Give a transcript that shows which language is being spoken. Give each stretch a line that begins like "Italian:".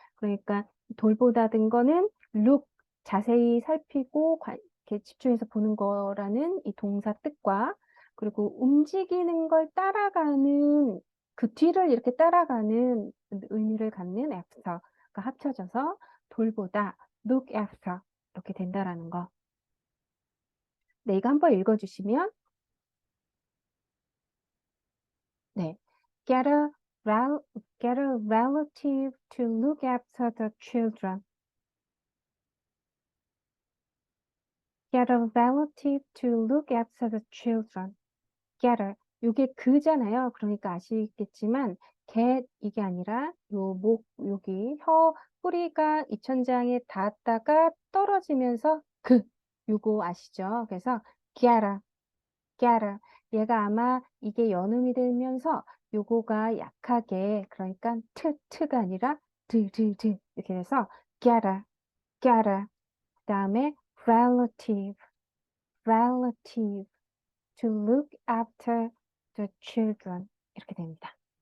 Korean: 그러니까 돌보다든 거는 look, 자세히 살피고 이렇게 집중해서 보는 거라는 이 동사 뜻과 그리고 움직이는 걸 따라가는 그 뒤를 이렇게 따라가는 의미를 갖는 after가 합쳐져서 돌보다
English: look after
Korean: 이렇게 된다라는 거. 네, 이거 한번 읽어주시면 네,
English: get a get a relative to look after the children. Get a relative to look after the children.
Korean: get을 요게 그잖아요. 그러니까 아시겠지만 get 이게 아니라 요 목 여기 혀 뿌리가 입천장에 닿았다가 떨어지면서 요거 아시죠? 그래서 get을 get을 얘가 아마 이게 연음이 되면서 요거가 약하게 그러니까 트가 아니라 드 이렇게 돼서 get을 그다음에
English: relative relative to look after the children
Korean: 이렇게 됩니다.